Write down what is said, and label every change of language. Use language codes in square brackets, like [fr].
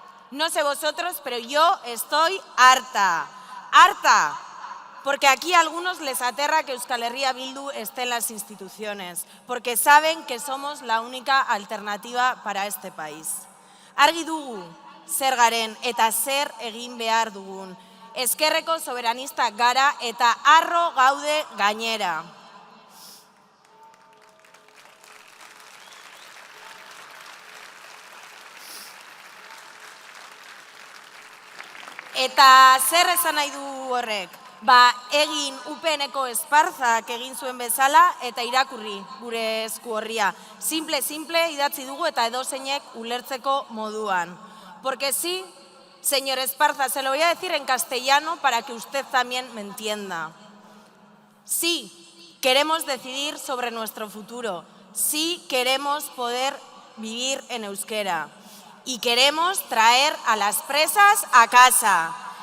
[es] No sé vosotros, pero yo estoy harta. Harta. Porque aquí a algunos les aterra que Euskal Herria Bildu esté en las instituciones, porque saben que somos la única alternativa para este país. [eu] Argi dugu, zer garen eta zer egin behar dugun. Ezkerreko soberanista gara eta harro gaude gainera. Eta zer esan nahi du horrek? Egin UPNeko Esparzak egin zuen bezala eta irakurri gure esku horria. Simple idatzi dugu eta edozeinek ulertzeko moduan. [es] Porque sí, señor Esparza, se lo voy a decir en castellano para que usted también me entienda. Sí, queremos decidir sobre nuestro futuro. Sí, queremos poder vivir en euskera. Y queremos traer a las presas a casa.